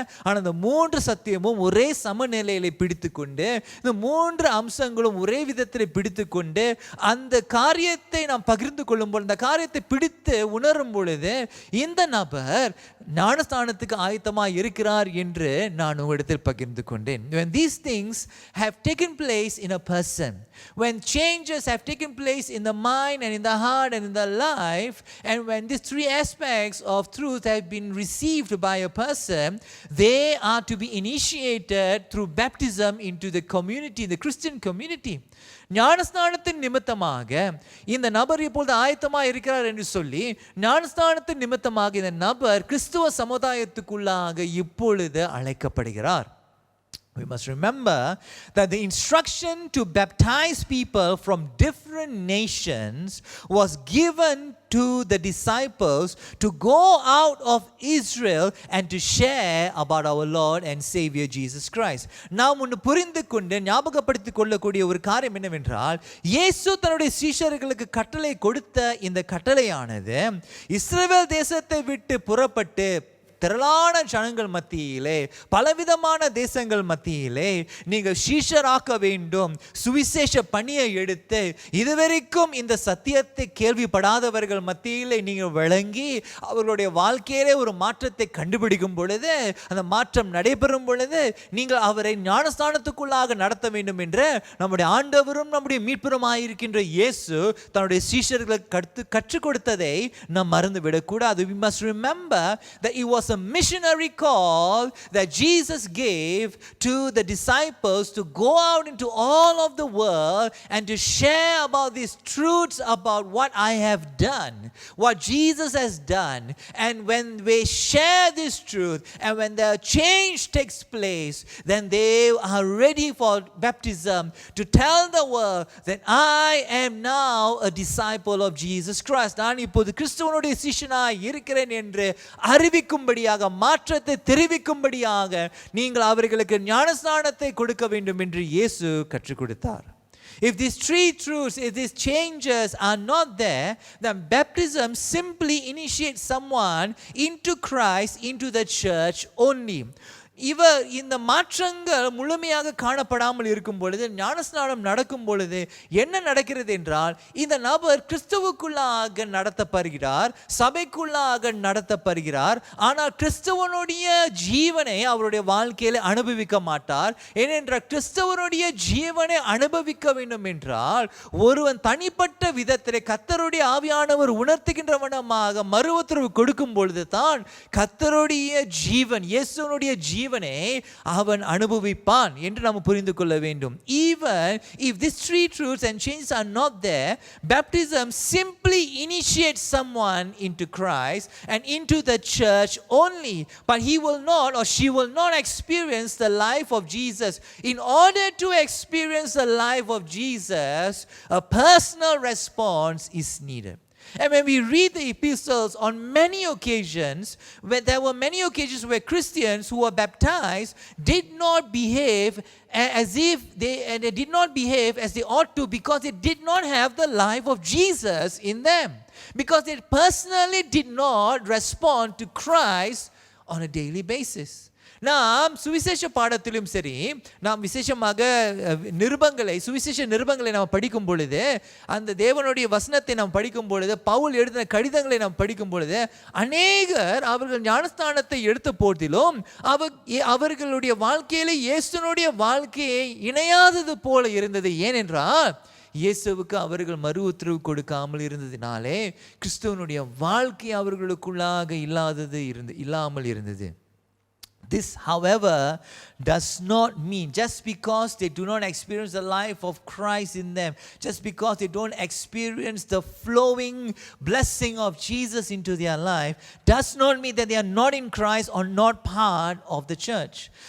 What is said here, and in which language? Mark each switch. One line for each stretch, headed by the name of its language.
Tamil: ஆனால் இந்த 3 சத்தியமும் ஒரே சமநிலையில பிடித்துக்கொண்டு, இந்த 3 அம்சங்களும் ஒரே விதத்தில் பிடித்துக்கொண்டு அந்த காரியத்தை நாம் பகிர்ந்து கொள்ளும் பொழுது, அந்த காரியத்தை பிடித்து உணரும் பொழுது இந்த நபர் ஞானஸ்தானத்துக்கு ஆயத்தமாக இருக்கிறார் என்று நான் உங்களிடத்தில் பகிர்ந்து கொண்டேன்.
English: When these things have taken place in a person, when changes have taken place in the mind and in the heart and in the life, and when these 3 aspects of truth have been received by a person, they are to be initiated through baptism into the community, the Christian community.
Tamil: ஞானஸ்நானத்தின் நிமித்தமாக இந்த நபர் இப்பொழுது ஆயத்தமாக இருக்கிறார் என்று சொல்லி, ஞானஸ்நானத்தின் நிமித்தமாக இந்த நபர் கிறிஸ்துவ சமுதாயத்துக்குள்ளாக இப்பொழுது அழைக்கப்படுகிறார்.
English: We must remember that the instruction to baptize people from different nations was given to the disciples to go out of Israel and to share about our Lord and Savior Jesus Christ.
Tamil: நாம் ஒன்று புரிந்து கொண்டு ஞாபகப்படுத்திக் கொள்ளக்கூடிய ஒரு காரியம் என்னவென்றால், இயேசு தன்னுடைய சீஷர்களுக்கு கட்டளை கொடுத்த இந்த கட்டளையானது இஸ்ரவேல் தேசத்தை விட்டு புறப்பட்டு திரளான ஜனங்கள் மத்தியிலே, பலவிதமான தேசங்கள் மத்தியிலே நீங்கள் சீஷராக்க வேண்டும். சுவிசேஷ பணியை எடுத்து இதுவரைக்கும் இந்த சத்தியத்தை கேள்விப்படாதவர்கள் மத்தியிலே நீங்கள் விளங்கி அவர்களுடைய வாழ்க்கையிலே ஒரு மாற்றத்தை கண்டுபிடிக்கும் பொழுது, அந்த மாற்றம் நடைபெறும் பொழுது நீங்கள் அவரை ஞானஸ்தானத்துக்குள்ளாக நடத்த வேண்டும் என்று நம்முடைய ஆண்டவரும் நம்முடைய மீட்பருமாயிருக்கின்ற இயேசு தன்னுடைய சீஷர்களுக்கு கற்றுக் கொடுத்ததை நாம் மறந்து விடக்கூடாது.
English: We must remember that it was a missionary call that Jesus gave to the disciples to go out into all of the world and to share about these truths about what I have done, what Jesus has done. And when they share this truth and when the change takes place, then they are ready for baptism to tell the world that I am now a disciple of Jesus Christ.
Tamil: நான் இப்போது கிறிஸ்துவனுடைய சீஷனாய் இருக்கிறேன் என்று அறிவிக்கும்படியாக, மாற்றத்தை தெரிவிக்கும்படியாக நீங்கள் அவர்களுக்கு ஞானஸ்நானத்தை கொடுக்க வேண்டும் என்று இயேசு கற்றுக் கொடுத்தார்.
English: If these three truths, if these changes are not there, then baptism simply initiates someone into Christ, into the church only.
Tamil: இந்த மாற்றங்கள் முழுமையாக காணப்படாமல் இருக்கும் பொழுது, ஞானஸ்நானம் நடக்கும் பொழுது என்ன நடக்கிறது என்றால், இந்த நபர் கிறிஸ்துவுக்குள்ளாக நடத்தப்படுகிறார், சபைக்குள்ளாக நடத்தப்படுகிறார். ஆனால் கிறிஸ்துவனுடைய ஜீவனை அவருடைய வாழ்க்கையில் அனுபவிக்க மாட்டார். ஏனென்றால் கிறிஸ்துவனுடைய ஜீவனை அனுபவிக்க வேண்டும் என்றால் ஒருவன் தனிப்பட்ட விதத்திலே கர்த்தருடைய ஆவியானவர் உணர்த்துகின்றவனமாக மறுஉத்தரவு கொடுக்கும் பொழுது தான் கர்த்தருடைய ஜீவன், இயேசுனுடைய ஜீவனை அவன் அனுபவிப்பான் என்று நாம் புரிந்து கொள்ள வேண்டும்.
English: Even if these three truths and changes are not there, baptism simply initiates someone into Christ and into the church only, but he will not or she will not experience the life of Jesus. In order to experience the life of Jesus, a personal response is needed. And when we read the epistles, on many occasions, there were many occasions where Christians who were baptized did not behave as if they did not behave as they ought to, because they did not have the life of Jesus in them, because they personally did not respond to Christ on a daily basis.
Tamil: நாம் சுவிசேஷ பாடத்திலும் சரி, நாம் விசேஷமாக சுவிசேஷ நிருபங்களை நாம் படிக்கும் பொழுது, அந்த தேவனுடைய வசனத்தை நாம் படிக்கும் பொழுது, பவுல் எழுதின கடிதங்களை நாம் படிக்கும் பொழுது, அநேகர் அவர்கள் ஞானஸ்தானத்தை எடுத்த போதிலும் அவர்களுடைய வாழ்க்கையில இயேசுனுடைய வாழ்க்கையை இணையாதது போல இருந்தது. ஏனென்றால் இயேசுவுக்கு அவர்கள் மறு உத்தரவு கொடுக்காமல் இருந்ததினாலே கிறிஸ்துவனுடைய வாழ்க்கை அவர்களுக்குள்ளாக இல்லாமல் இருந்தது.
English: This, however, does not mean just because they do not experience the life of Christ in them, just because they don't experience the flowing blessing of Jesus into their life, does not mean that they are not in Christ or not part of the church.